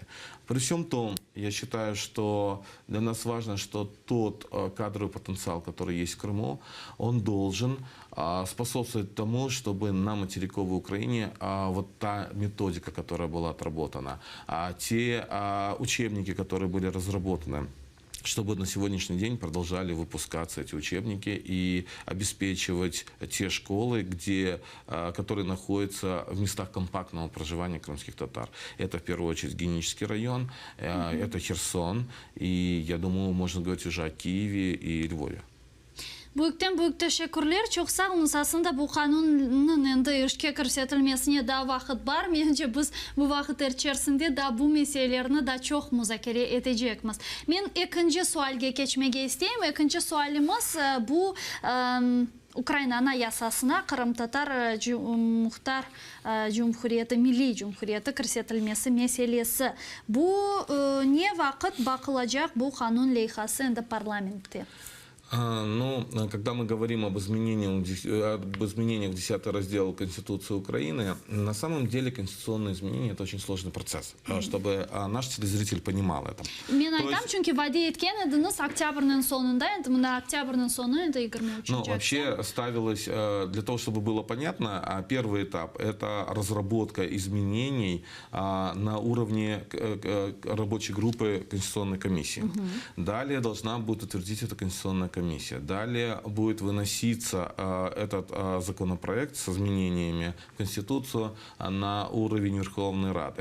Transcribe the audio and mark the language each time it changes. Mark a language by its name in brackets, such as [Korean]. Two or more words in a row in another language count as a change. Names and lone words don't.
[Russian] При всем том, я считаю, что для нас важно, что тот кадровый потенциал, который есть в Крыму, он должен способствовать тому, чтобы на материковой Украине вот та методика, которая была отработана, те учебники, которые были разработаны, чтобы на сегодняшний день продолжали выпускаться эти учебники и обеспечивать те школы, которые находятся в местах компактного проживания крымских татар. Это в первую очередь Генический район, это Херсон, и я думаю, можно говорить уже о Киеве и Львове. [Crimean Tatar] Büyük teşekkürler. Çok sağ olun. Aslında bu kanunun endi işe kirsetilmesine daha vakit var. Bence biz bu vakit içerisinde da bu meselelerini da çok müzakere edeceğiz. Ben ikinci sualga geçmeye isteyeyim. İkinci sualimiz bu Ukrayna Anayasasına Kırım Tatar Muhtar Cumhuriyeti, Milli Cumhuriyeti kirsetilmesi meselesi. Bu ne vakit bakılacak bu kanun leyhası endi parlamentте? [Russian] Ну, когда мы говорим об изменениях в 10 раздел Конституции Украины, на самом деле конституционные изменения – это очень сложный процесс, чтобы наш телезритель понимал это. [Crimean Tatar] Мен айтам, çünkü vade etken ediniz октябрьнын sonunda, endi mında октябрьнын sonu endi 23. [Russian] Ну, вообще ставилось, для того, чтобы было понятно, первый этап – это разработка изменений на уровне рабочей группы Конституционной комиссии. Далее должна будет утвердить эта Конституционная комиссия. Далее будет выноситься этот законопроект с изменениями в Конституцию на уровень Верховной Рады.